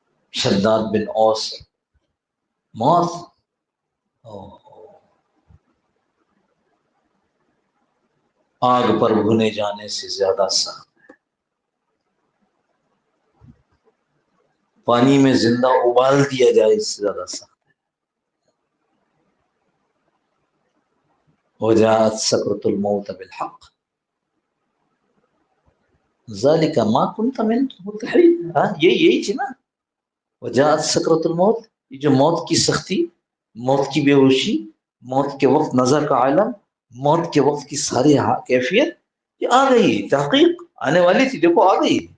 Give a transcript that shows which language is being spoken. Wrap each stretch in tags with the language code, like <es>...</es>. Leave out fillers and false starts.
<ur>شداد بن اوس موت آگ پر بھنے جانے سے زیادہ سخت، پانی میں زندہ ابال دیا جائے اس سے زیادہ سخت.</ur> <ar>وجاءت سکرۃ الموت بالحق ذلك ما كنت منه تحيد.</ar> <ur>یہی تھی نا</ur> <ar>وجاءت سکرۃ الموت.</ar> <ur>یہ جو موت کی سختی، موت کی بے ہوشی، موت کے وقت نظر کا عالم، موت کے وقت کی ساری کیفیت یہ آ گئی، تحقیق آنے والی تھی، دیکھو آ گئی.</ur>